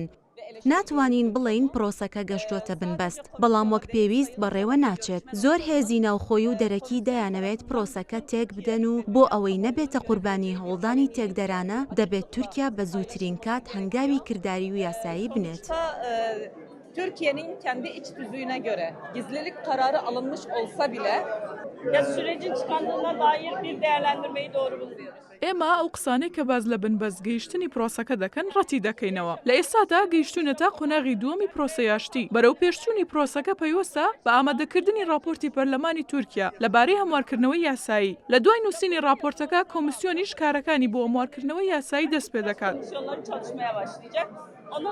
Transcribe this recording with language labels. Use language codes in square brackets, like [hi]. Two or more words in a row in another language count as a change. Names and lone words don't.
[ckb] ناتوانین بڵین پرۆسەکە گەشتۆتە بنبەست بەڵام وەک پێویست بەڕێوە ناچێت زۆر هێزی ناوخۆی و دەرەکی دەیانەوێت پرۆسەکە تێک بدەن و بۆ ئەوەی نەبێتە قوربانی هەوڵدانی تێکدەرانە دەبێت تورکیا بە زووترین کات هەنگاوی کردداری و یاسایی بنێت. [tr] Türkiye'nin kendi iç tüzüğüne göre gizlilik kararı alınmış olsa bile sürecin çıkandığına dair bir değerlendirmeyi doğru buluyoruz. [ckb] ئێمە ئەو قسانەی کە باز لە بنبەست گەیشتنی پرۆسەکە دەکەن ڕەتی دەکەینەوە لە ئێستادا گەیشتونەتە قۆناغی دووەمی پرۆسەیاشتی بەرەو پێشچوونی پرۆسەکە پەیوەستە بە ئامادەکردنی راپۆرتی پەرلەمانی تورکیا لەبارەی هەموارکردنەوەی یاسایی لە دوای نووسینی راپۆرتەکە کۆمیسیۆنیش کارەکانی بۆ هەموارکردنەوەی یاسایی دەست پێ دەکات.